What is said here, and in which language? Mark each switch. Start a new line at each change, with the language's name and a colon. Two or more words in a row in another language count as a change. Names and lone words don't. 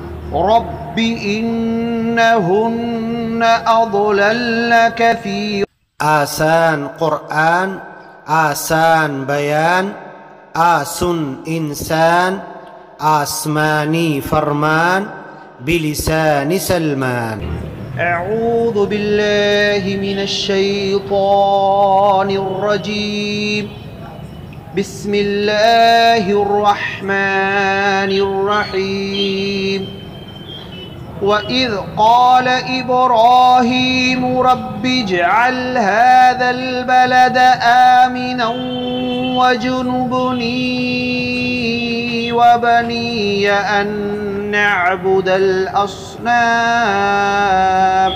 Arabic: رب إنهن أضللن كثيرا.
Urdu: آسان قرآن، آسان بیان، آسن انسان، آسمانی فرمان،
Arabic: بلسان سلمان. أعوذ بالله من الشيطان الرجيم. بسم الله الرحمن الرحيم. وإذ قال إبراهيم رب اجعل هذا البلد آمنا واجنبني وبني أن نعبد الأصنام.